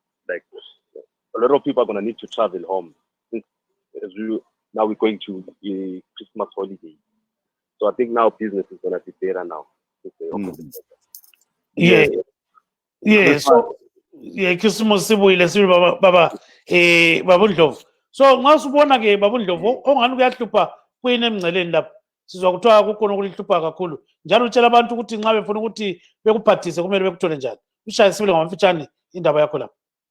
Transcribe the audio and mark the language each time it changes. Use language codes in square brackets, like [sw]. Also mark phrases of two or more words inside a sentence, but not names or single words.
[en] Like a lot of people are gonna need to travel home since now we're going to Christmas holiday. So I think now business is gonna be better now. [nd] Yeah. So Christmas sibuyile sibe baba Baba Ndlovu. So ngasubona ke Baba Ndlovu ongani kuyahlupha kuyini emngceleni lapha. Sizwa kuthiwa kukhona ukuhlupha kakhulu. Njalo utshela abantu ukuthi nxa befuna ukuthi bekuphathise kumele bekuthole njani. Ushaye sibile ngamafitshane indaba yakho lapha.